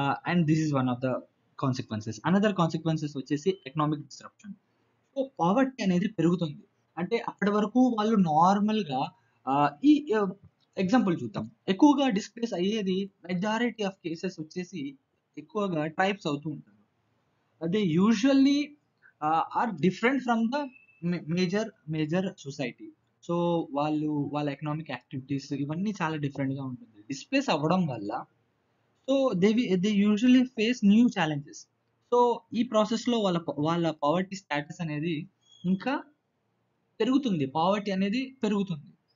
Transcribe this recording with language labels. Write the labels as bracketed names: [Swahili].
[English] And this is one of the consequences. Another consequences వచ్చేసి economic disruption. [Telugu] So poverty అనేది పెరుగుతుంది. అంటే అప్పటి వరకు వాళ్ళు నార్మల్ గా ఈ ఎగ్జాంపుల్ చూద్దాం. ఎక్కువగా డిస్ప్లేస్ అయ్యేది మెజారిటీ ఆఫ్ కేసెస్ వచ్చేసి ఎక్కువగా ట్రైబ్స్ అవుతూ ఉంటారు. [English] they usually are different from the major society. [Telugu] So వాళ్ళ ఎకనామిక్ యాక్టివిటీస్ ఇవన్నీ చాలా డిఫరెంట్ గా ఉంటుంది. [English] displace [Telugu] అవ్వడం వల్ల [English] So they usually face new challenges. [Telugu] So ఈ ప్రాసెస్ లో వాళ్ళ పవర్టీ స్టేటస్ అనేది ఇంకా పెరుగుతుంది, పావర్టీ అనేది పెరుగుతుంది.